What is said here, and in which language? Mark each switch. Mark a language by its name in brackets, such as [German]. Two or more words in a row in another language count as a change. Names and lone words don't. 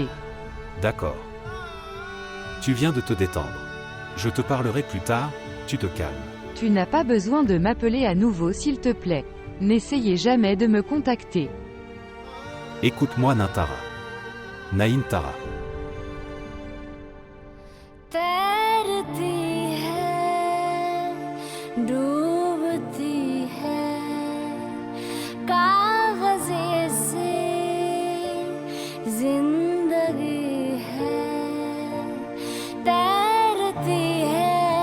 [French] D'accord. Tu viens de te détendre. Je te parlerai plus tard, tu te calmes. Tu n'as pas besoin de m'appeler à nouveau s'il te plaît. N'essayez jamais de me contacter. Écoute-moi, Nintara. Nintara. [Hindi] तैरती है डूबती है कागज़े से जिंदगी है तैरती है